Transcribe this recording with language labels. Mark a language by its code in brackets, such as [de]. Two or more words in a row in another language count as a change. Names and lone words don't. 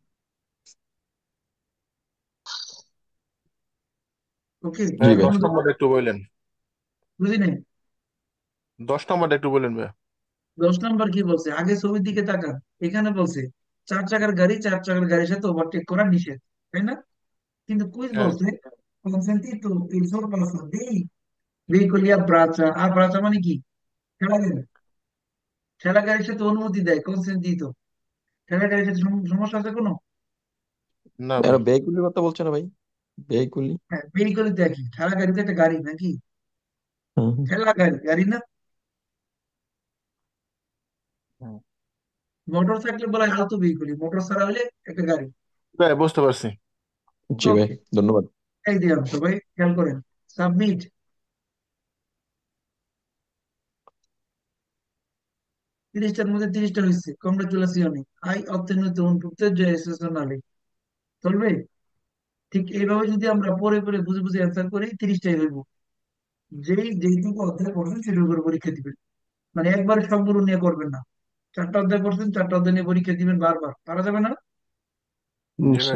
[bn] ওকে, জি হ্যাঁ, ভাই। 10 নম্বরটা একটু বললেন। বুঝি নাই। 10 নম্বরটা একটু বললেন ভাই। 10 নম্বর কি বলছে, আগে ছবির দিকে তাকান। এখানে বলছে 4 চাকার গাড়ি 4 চাকার গাড়ির সাথে ওভারটেক করা নিষেধ, তাই না? কিন্তু কুইজ হ্যাঁ, বলছে [it] consentito il sorpasso dei veicoli a braccia, a braccia [bn] মানে কি, ঠেলা গাড়ি, ঠেলা গাড়ির সাথে অনুমতি দেয়, কনসেন্টিতো। ঠেলা গাড়ির সাথে সমস্যা আছে কোনো? না আর ভাই। বেগুলির কথা বলছে না ভাই? বেগুলি। হ্যাঁ, ভেহিকল দেখি, ঠেলা গাড়িতে একটা গাড়ি নাকি, হুম হুম। ঠেলা গাড়ি, গাড়ি না। হুম। মোটর থাকলে বলা হয় আলতো ভেহিকল, মোটর ছাড়া হলে একটা গাড়ি। ভাই বুঝতে পারছি। জি ভাই, ওকে, ধন্যবাদ। এই দিলাম, সবাই খেয়াল করেন। সাবমিট। 30টার মধ্যে 30টা হয়েছে, কংগ্রেচুলেশন। হাই অত্যন্ত [it] punteggio eccezionale, [bn] চলবে। ঠিক এইভাবে যদি আমরা পরে পরে বুঝে বুঝে অ্যান্সার করি, 30টাই হইব। যেইটুকু অধ্যায় পড়ছেন সেটার উপরে পরীক্ষা দিবেন, মানে একবারে সবগুলো নিয়ে করবেন না। 4টা অধ্যায় পড়ছেন, 4টা অধ্যায় নিয়ে পরীক্ষা দিবেন, বারবার পারা যাবে না। জি ভাই।